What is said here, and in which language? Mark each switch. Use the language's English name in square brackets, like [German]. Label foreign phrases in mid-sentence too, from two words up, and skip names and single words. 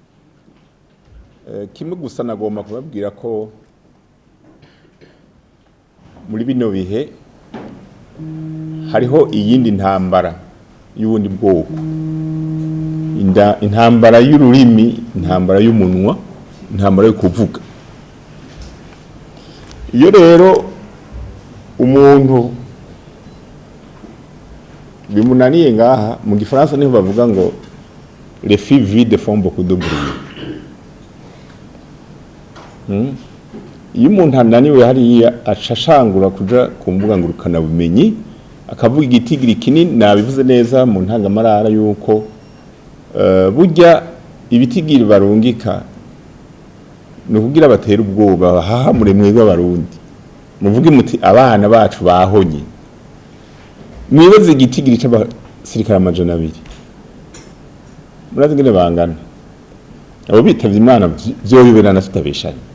[Rundi] Kimwe gusa nagomba kubabwira ko muri bino bihe hariho iyindi ntambara y'ubundi bwoko, intambara y'ururimi, intambara y'umunwa, intambara yo kuvuga. Iyo rero umuntu bimunaniye ngaha mu gifaransa niho bavuga ngo [French] les filles vides font beaucoup de bruit. [Rundi] Iyo umuntu ananiwe hariya acashangura kuja ku mbuga ngurukana bumenyi akavuga igitigiri kinini nabivuze neza mu ntangamarara yuko burya ibitigiri barungika no kugira batera ubwoba hahamure mwebwe abarundi muvuge muti abana bacu bahonye mwibaze igitigiri c'abasirikare amajana 2 murazi ngene bangana abo bitavye Imana byo biberana tutabeshanye.